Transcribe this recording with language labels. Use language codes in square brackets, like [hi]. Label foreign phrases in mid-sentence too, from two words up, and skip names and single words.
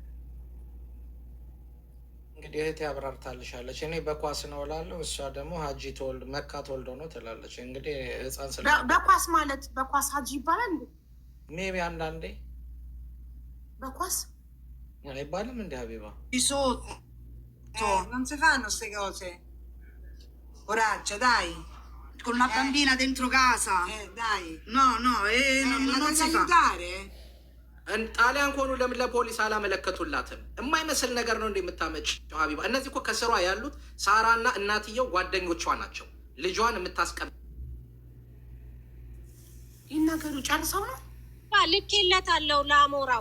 [am] እንግዲህ እህቴ አብራርታልሻለች። እኔ በኳስ ነው እላለሁ፣ እሷ ደግሞ ሀጂ መካ ተወልዶ ነው ትላለች። እንግዲህ ህፃን ስለ በኳስ ማለት በኳስ ሀጂ ይባላል። ሜቢ አንዳንዴ በኳስ አይባልም እንደ ሀቢባ [it] non si fanno queste cose. Coraggio, dai. Con una bambina dentro casa. Dai. No, non si fa. [am] ጣሊያን ከሆኑ ለምን ለፖሊስ አላመለከቱላትም? የማይመስል ነገር ነው እንደምታመጭ ሀቢባ። እነዚህ እኮ ከስሯ ያሉት ሳራና እናትየው ጓደኞቿ ናቸው። ልጇን የምታስቀም ይናገሩ ጨርሰው ነው ልኬለታለሁ ለአሞራው።